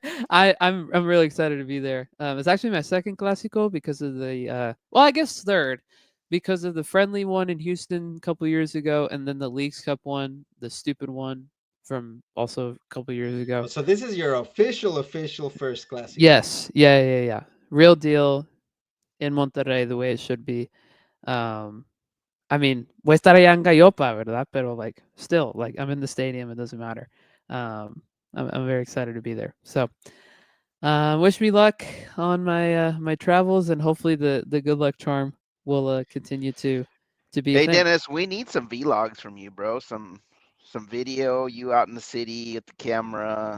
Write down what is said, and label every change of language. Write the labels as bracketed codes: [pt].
[en] I'm really excited to be there. It's actually my second Clasico because of the well, I guess third because of the friendly one in Houston a couple years ago, and then the Leagues Cup one, the stupid one from also a couple years ago. Oh, so this is your official first Clasico. Yes, yeah. Real deal in Monterrey, the way it should be. Um, I mean, [es] voy a estar allá en Gallopa, ¿verdad? [en] Pero like, still, like, I'm in the stadium. It doesn't matter. I'm very excited to be there. So, wish me luck on my travels, and hopefully the good luck charm will continue to be a Hey thing. Dennis, we need some vlogs from you, bro. Some video, you out in the city with the camera,